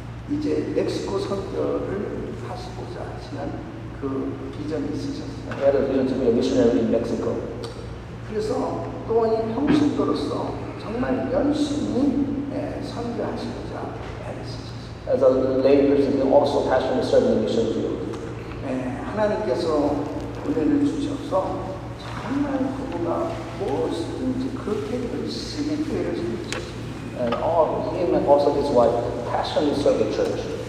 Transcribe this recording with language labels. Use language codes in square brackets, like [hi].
[ko] 이제 멕시코 선교를 하시고자 하시는 그 비전이 있으셨어요. [en] He had a vision to be a missionary in Mexico. [ko] 그래서 또 이 평신도로서 정말 열심히 선교하시고자 애쓰셨어요. [en] As a lay person, he also passionately served in the mission field. [ko] 하나님께서 은혜를 주셔서 정말 부부가 무엇이든지 그렇게 열심히 교회를 섬기셨습니다. [en] And him and also his wife passionately served the church.